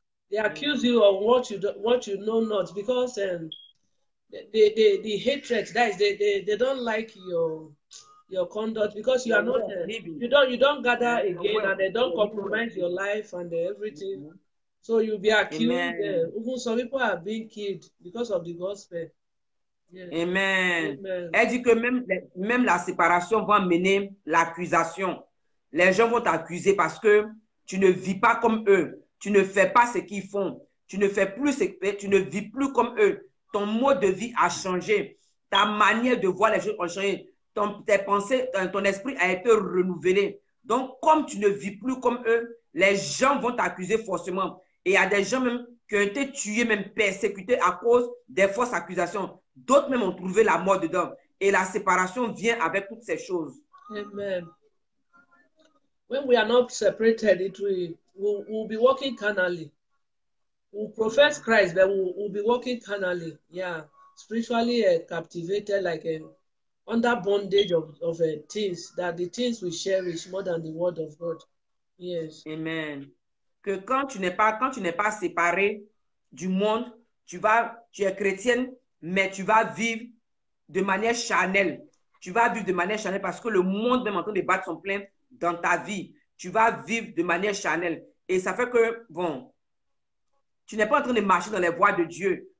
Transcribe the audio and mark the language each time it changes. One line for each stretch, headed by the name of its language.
English: They accuse you of what you know not, because the hatred, that is, they don't like your conduct, because you are not you don't gather again, and they don't compromise your life and everything. So you'll be accused. Even some people are being killed because of the gospel. Yes. Amen. Amen.
French: Elle dit que même la séparation va mener l'accusation. Les gens vont t'accuser parce que tu ne vis pas comme eux. Tu ne fais pas ce qu'ils font. Tu ne fais plus tu ne vis plus comme eux. Ton mode de vie a changé. Ta manière de voir les choses a changé. Tes pensées, ton esprit a été renouvelé. Donc, comme tu ne vis plus comme eux, les gens vont t'accuser forcément. Et il y a des gens même qui ont été tués, même persécutés à cause des fausses accusations. D'autres même ont trouvé la mort dedans. Et la séparation vient avec toutes ces choses. Amen.
English: When we are not separated, we'll be walking carnally. We'll profess Christ, but we'll be walking carnally. Yeah, spiritually captivated, like under bondage of things, that the things we cherish more than the word of God. Yes. Amen.
French: Que quand tu n'es pas séparé du monde, tu es chrétienne, mais tu vas vivre de manière charnelle. Tu vas vivre de manière charnelle parce que le monde même en train de battre son plein dans ta vie. Tu vas vivre de manière charnelle. Et ça fait que, bon, tu n'es pas en train de marcher dans les voies de Dieu.